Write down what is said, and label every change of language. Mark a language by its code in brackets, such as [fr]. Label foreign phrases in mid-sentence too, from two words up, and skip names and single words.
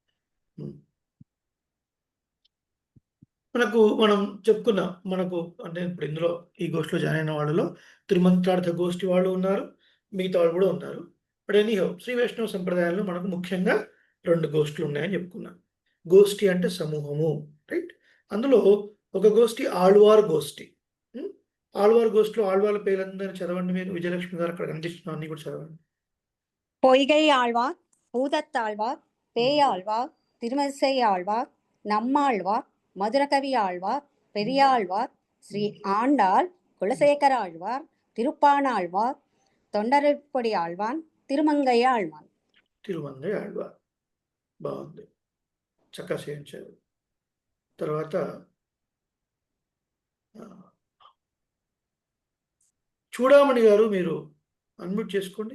[te] మనం చెప్పుకున్నాం, మనకు అంటే ఇప్పుడు ఇందులో ఈ గోష్ఠిలో జాయిన్ అయిన వాళ్ళలో తిరుమంత్రార్థ గోష్ఠి వాళ్ళు ఉన్నారు, మిగతా వాళ్ళు కూడా ఉన్నారు. [en] but anyhow [te] శ్రీ వైష్ణవ సంప్రదాయంలో మనకు ముఖ్యంగా 2 గోష్ఠులు ఉన్నాయని చెప్పుకున్నాం. గోష్ఠి అంటే సమూహము, రైట్? అందులో ఒక గోష్ఠి ఆళ్వార్ గోష్ఠి. ఆళ్వార్ గోష్ఠిలో ఆళ్వార్ల పేర్లందరినీ చదవండి మీరు. విజయలక్ష్మి గారు అక్కడ కనిపిస్తున్నారు, అన్ని కూడా చదవండి. பொய்கை ஆழ்வார், பூதத்தாழ்வார், பேயாழ்வார், திருமசை ஆழ்வார், நம்மாழ்வார், மதுரகவி ஆழ்வார், பெரியாழ்வார், ஸ்ரீ ஆண்டாள், குலசேகர ஆழ்வார், திருப்பாணாழ்வார், తొండరపొడి ఆళ్వాన్, తిరుమంగయ్య ఆళ్వాన్. తిరుమంగయ్య ఆళ్వార్. బాగుంది, చక్కగా చేయించారు. తర్వాత చూడామణి గారు, మీరు అన్మ్యూట్ చేసుకోండి.